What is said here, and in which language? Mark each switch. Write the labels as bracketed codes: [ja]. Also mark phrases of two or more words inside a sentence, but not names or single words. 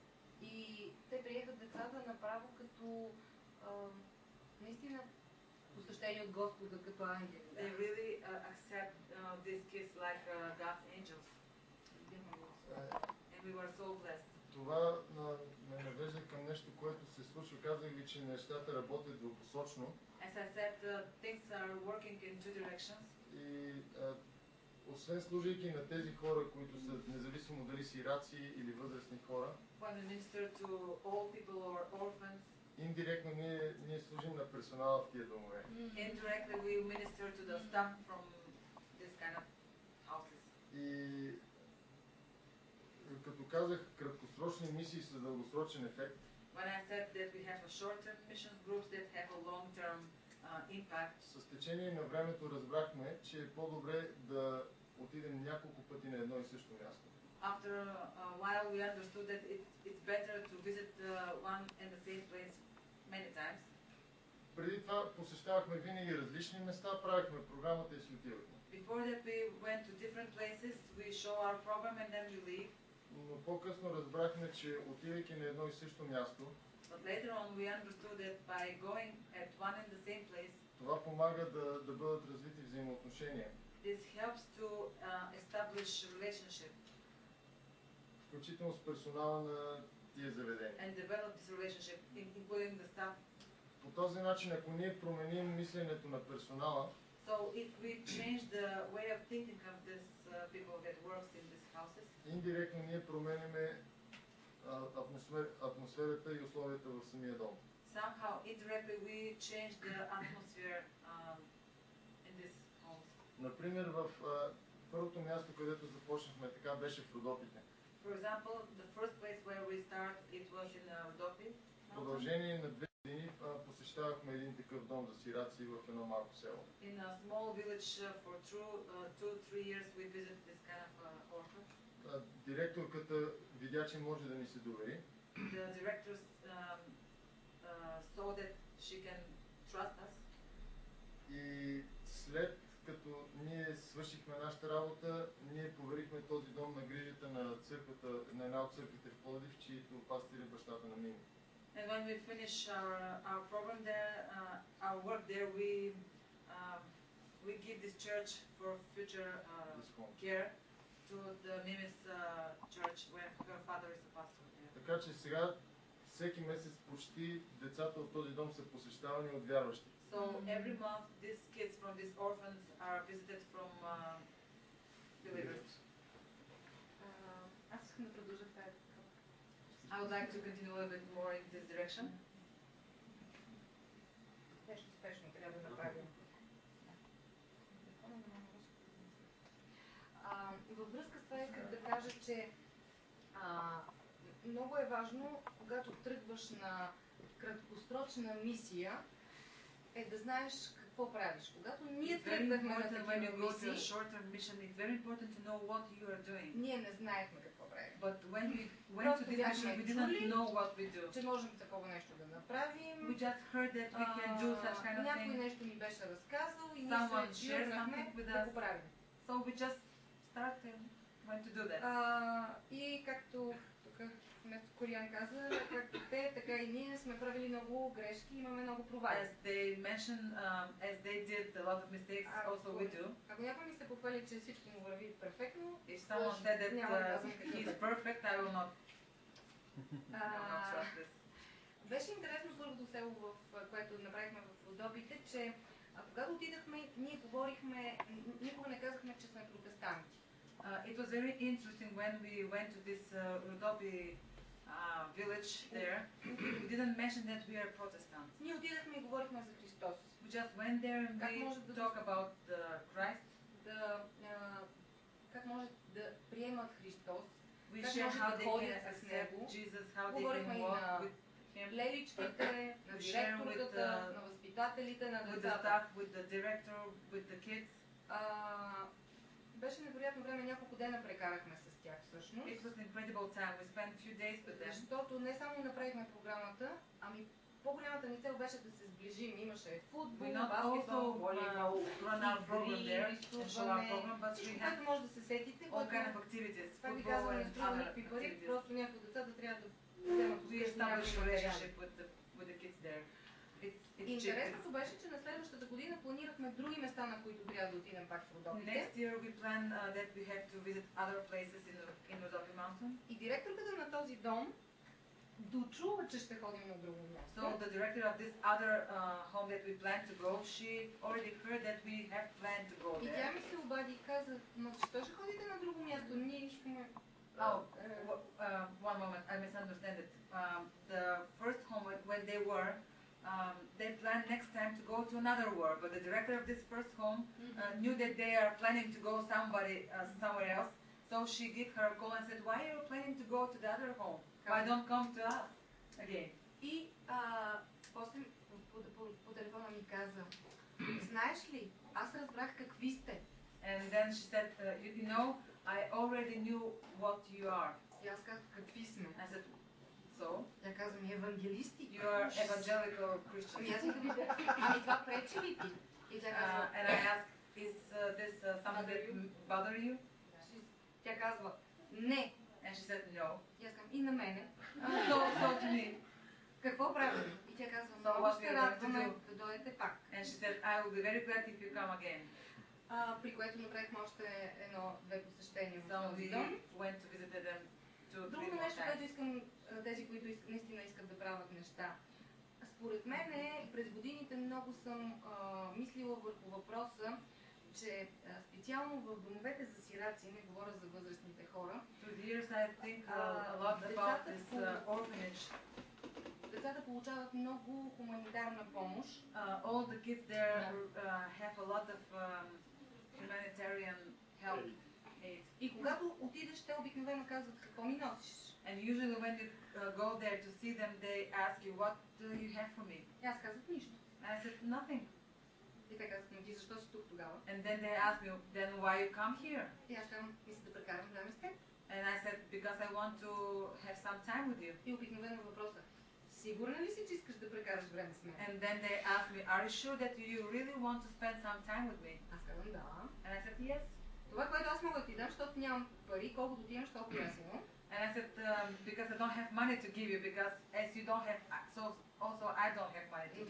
[bg] И те приехат децата направо като наистина посещени от Господа като ангели. [en] They really accept these kids like God's angels. And we were so blessed. [bg] Това ме навежда към нещо, което се случва. Казах ви, че нещата работят двупосочно. [en] As I said, things are working in two directions. [bg] И освен служейки на тези хора, които са независимо дали сираци или възрастни хора, [en] when we minister to old people or orphans, [bg] индиректно ние служим на персонала в тия домове. [en] Indirectly we minister to the staff from this kind of houses. [bg] И като казах краткосрочни мисии с дългосрочен ефект, [en] when I said that we have a short-term mission groups that have a long-term impact, [bg] с течение на времето разбрахме, че е по-добре да отидем няколко пъти на едно и също място. [en] After a while we understood that it's better to visit one and the same place many times. [bg] Преди това посещавахме винаги различни места, правихме програмата и си отивахме. [en] Before that we went to different places, we show our program and then we leave. [bg] Но по-късно разбрахме, че отивайки на едно и също място, [en] but later on we understood that by going at one and the same place, [bg] това помага да бъдат развити взаимоотношения. [en] This helps to establish relationship. [bg] Включително с персонала на тия заведения. [en] And develop this relationship, including the staff. [bg] По този начин, ако ние променим мисленето на персонала, [en] so if we change the way of thinking of this people that works in these houses, [bg] индиректно ние променяме атмосферата и условията в самия дом. [en] Somehow indirectly we change the atmosphere in this home. [bg] Например, в първото място, където започнахме така, беше в Родопите. [en] For example, the first place where we start, it was in Rodopi. [bg] В продължение на 2 години посещавахме един такъв дом за сираци в едно малко село. [en] In a small village for 2-3 years we visited this kind of orphan. [bg] Директорката видя, че може да ни се довери. [en] The directors saw that she can trust us. [bg] И след като ние свършихме нашата работа, ние поверихме този дом на грижата на църквата, на една от църквите в Пловдив, чието пастир е бащата на Мими. [en] And when we finish our program there, our work there, we give this church for future care to the Mimi's church where her father is a pastor. [bg] Така че сега всеки месец почти децата от този дом са посещавани от вярващи. [en] So every month these kids from these orphans are visited from believers. [bg] Аз искам да продължа в тази. [en] I would like to continue a little bit more in this direction. [bg] Нещо спешно трябва да направим. Във връзка с това исках да кажа, че много е важно, когато тръгваш на краткосрочна мисия, е да знаеш какво правиш. Когато ние тръгнахме на такива мисии, ние не знаехме какво правим. [en] But when we went to this mission, we didn't know what we do. [bg] Че можем такова нещо да направим. [en] We just heard that we can do such kind of thing. [bg] Някой нещо ни беше разказал и ние се жирнахме да го правим. [en] So we just started went to do that. [bg] И както тук вместо Кориан каза, както те, така и ние сме правили много грешки, имаме много провали. [en] As they mentioned, as they did a lot of mistakes, also we do. [bg] Ако някой ми се похвали, че всичко му върви перфектно, [en] if someone said that he is perfect, I will not trust this. [bg] Беше интересно първото село, в което направихме в Родопите, че А когато отидахме, ние говорихме, никога не казахме, че сме протестанти. [en] It was very interesting when we went to this Rodopi village there. We didn't mention that we are Protestants. [bg] Ние отидахме и говорихме за Христос. [en] We just went there and we talk about Christ. [bg] Как може да приемат Христос. [en] We share how they can accept Jesus, how they can walk with Him. [bg] Леличките, на директорката, на възпитателите, на [en] with the [bg] децата. [en] staff, with the director, with the kids. [bg] Беше невероятно време, няколко дена прекарахме с тях всъщност. [en] It was an incredible time. We spent few days with them. [bg] Защото не само направихме програмата, ами по-голямата ни цел беше да се сближим. Имаше футбол, баскетбол, волейбол, игри, рисуване, всичко, което може да се сетите, което пак ви казвам, не струва никакви пари, просто някои деца да трябва да вземат вкъщи някакви материали. Интересното беше, че на следващата година планирахме други места, на които трябва да отидем пак в Родопите. [en] Next year we plan that we have to visit other places in Rodopi Mountain. [bg] И директорката на този дом дочува, че ще ходим на друго място. [en] So the director of this other home that we plan to go, she already heard that we have planned to go there. [bg] И тя ми се обади и каза, но защо ще ходите на друго място? Ние искаме... [en] One moment, I misunderstand it. The first home when they were, they planned next time to go to another war, but the director of this first home knew that they are planning to go somewhere else. So she gave her a call and said, why are you planning to go to the other home? Why don't come to us again? [bg] И после по телефона ми каза, знаеш ли, аз разбрах какви сте. [en] And then she said, you know, I already knew what you are. [bg] И аз казах, какви сме? [en] I said, so? [bg] Тя каза ми, евангелисти. [en] You are evangelical Christians. [bg] Ами аз викам, ами това пречи ли ти? И тя казва, [en] and I asked, is this something that bother you? [bg] Тя казва, не. [en] And she said, no. [bg] И аз казвам, и на мене. [en] So to me. [bg] Какво правим? И тя казва, много ще радваме да дойдете пак. [en] And she said, I will be very glad if you come again. [bg] При което направихме още едно-две посещения в този [en] So [bg] дом. [en] we went to visit them 2-3 [bg] Друго [en] more [bg] нещо, [en] times. [bg] което искам, тези, които наистина искат да правят неща. Според мен през годините много съм мислила върху въпроса, че специално в домовете за сираци, не говоря за възрастните хора, децата получават много хуманитарна помощ. [en] All the kids there have a lot of humanitarian help. [bg] И когато отидеш, те обикновено казват, какво ми носиш? [en] And usually when you go there to see them, they ask you, what do you have for me? [bg] И аз казвах нищо. [en] And I said, nothing. [bg] И те казват, но ти защо си тук тогава? [en] And then they asked me, then why you come here? [bg] И аз казвам, мисля да прекарам време с теб. [en] And I said, because I want to have some time with you. [bg] И обикновено въпроса, сигурна ли си, че искаш да прекараш време с мен? [en] And then they asked me, are you sure that you really want to spend some time with me? [bg] Аз казвам, да. [en] And I said, yes. [bg] Това, което аз мога да ти дам, защото нямам пари, колкото ти имаш, толкова аз имам. [en] And I said, because I don't have money to give you, because as you don't have, so also I don't have money to give you.